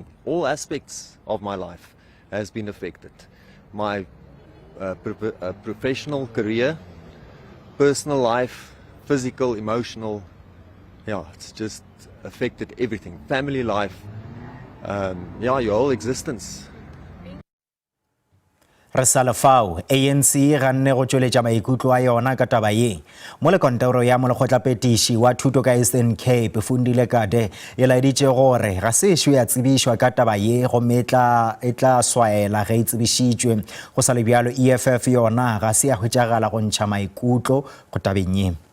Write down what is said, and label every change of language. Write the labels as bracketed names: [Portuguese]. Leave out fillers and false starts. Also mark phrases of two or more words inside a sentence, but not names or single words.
[English] All aspects of my life has been affected. My professional career, personal life, physical, emotional. Yeah, it's just affected everything. Family life, your whole existence. [Northern Sotho] Re sa lefao ANC ga nne go tšweletša maikutlo a yona ka taba ye mo lekontoro ya molekgotlapetiši wa thuto ka Eastern Cape Fundile Kade e laeditše gore ga se ešo ya tsebišwa ka taba ye gomme e tla swaela ge e tsebišitšwe go sa le bjalo EFF yona ga se ya hwetšagala go ntšha maikutlo go tabeng ye.